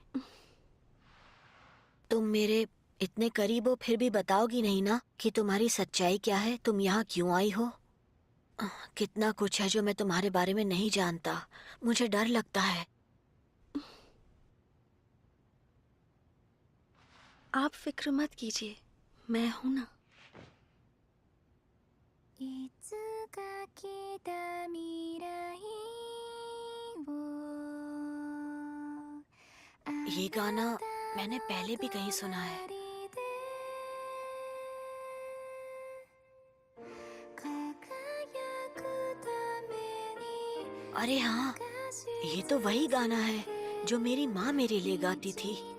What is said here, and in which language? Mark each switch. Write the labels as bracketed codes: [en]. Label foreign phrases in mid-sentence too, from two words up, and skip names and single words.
[hi] तुम मेरे इतने करीब हो फिर भी बताओगी नहीं ना कि तुम्हारी सच्चाई क्या है? तुम यहाँ क्यों आई हो? कितना कुछ है जो मैं तुम्हारे बारे में नहीं जानता। मुझे डर लगता है। आप फिक्र मत कीजिए, मैं हूं ना। [ja] いつか来た未来を [hi] ये गाना मैंने पहले भी कहीं सुना है। अरे हाँ, ये तो वही गाना है जो मेरी माँ मेरे लिए गाती थी।